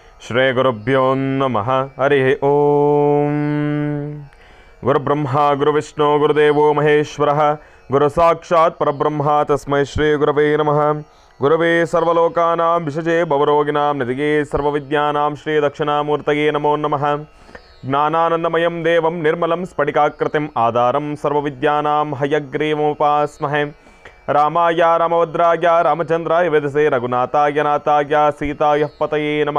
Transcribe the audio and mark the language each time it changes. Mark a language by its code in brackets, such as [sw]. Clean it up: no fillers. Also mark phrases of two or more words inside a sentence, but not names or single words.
[sa] ಶ್ರೀ ಗುರುಭ್ಯೋ ನಮಃ. ಹರಿ ಓಂ. ಗುರುಬ್ರಹ್ಮ ಗುರುವಿಷ್ಣು ಗುರುದೇವೋ ಮಹೇಶ್ವರ ಗುರು ಸಾಕ್ಷಾತ್ ಪರಬ್ರಹ್ಮ ತಸ್ಮೈ ಶ್ರೀ ಗುರವೇ ನಮಃ. ಗುರವೇ ಸರ್ವಲೋಕಾನಾಂ ವಿಷಜೇ ಭವರೋಗಿಣಾಂ ನಿಧಿಗೆ ಸರ್ವವಿದ್ಯಾನಾಂ ಶ್ರೀ ದಕ್ಷಿಣಾಮೂರ್ತಯೇ ನಮೋ ನಮಃ. ಜ್ಞಾನಾನಂದಮಯಂ ದೇವಂ ನಿರ್ಮಲಂ ಸ್ಫಟಿಕಾಕೃತಿಂ ಆಧಾರಂ ಸರ್ವವಿದ್ಯಾನಾಂ ಹಯಗ್ರೀವೋಪಾಸ್ಮಹೇ. ರಾಮಾಯ ರಾಮಭದ್ರಾಯ ರಾಮಚಂದ್ರಾಯ ವೇದಸೇ ರಘುನಾಥಾಯ ನಾಥಾಯ ಸೀತಾಯ ಪತಯೇ ನಮಃ.